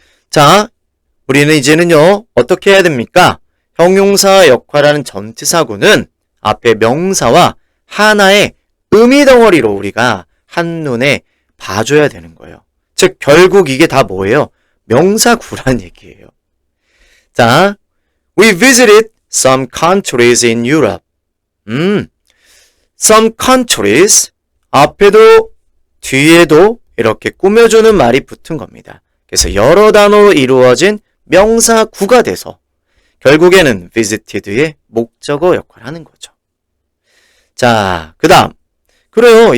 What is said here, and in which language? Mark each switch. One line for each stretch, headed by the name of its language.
Korean: 자, 우리는 이제는요, 어떻게 해야 됩니까? 형용사 역할하는 전치사구는 앞에 명사와 하나의 의미 덩어리로 우리가 한눈에 봐줘야 되는 거예요. 즉, 결국 이게 다 뭐예요? 명사구란 얘기예요.
English: 자, we visited some countries in Europe. some countries
Korean: 앞에도 뒤에도 이렇게 꾸며주는 말이 붙은 겁니다. 그래서 여러 단어로 이루어진 명사구가 돼서 결국에는 visited의 목적어 역할을 하는 거죠. 자, 그 다음. 그래요.